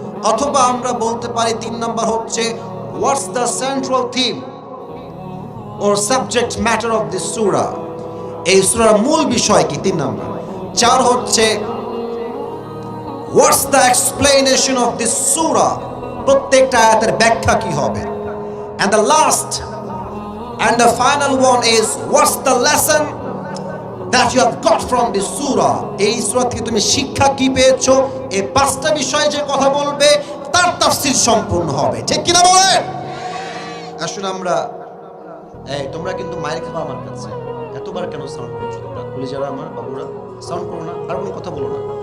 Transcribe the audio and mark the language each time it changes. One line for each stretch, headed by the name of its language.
Bangla: অথবা আমরা বলতে পারি 3 নাম্বার হচ্ছে
English: What's the central theme or subject matter of this surah.
Bangla: এই সূরার মূল বিষয় কি? 3 নাম্বার। 4 হচ্ছে
English: what's the explanation of this surah,
Bangla: প্রত্যেকটা আয়াতের ব্যাখ্যা কি হবে।
English: and the last and the final one is what's the lesson that you have got from this surah.
Bangla: এই সূরা থেকে তুমি শিক্ষা কি পেয়েছো। এই 5টা বিষয়ে যে কথা বলবে তার তাফসীর সম্পূর্ণ হবে, ঠিক কিনা বলেন? আসুন আমরা, তোমরা কিন্তু মায়ের খাবা আমার কাছে। এতবার কেন সাউন্ড করছো তোমরা? কলিজারা আমার বাবুরা, সাউন্ড করো না, আর কোনো কথা বলো না।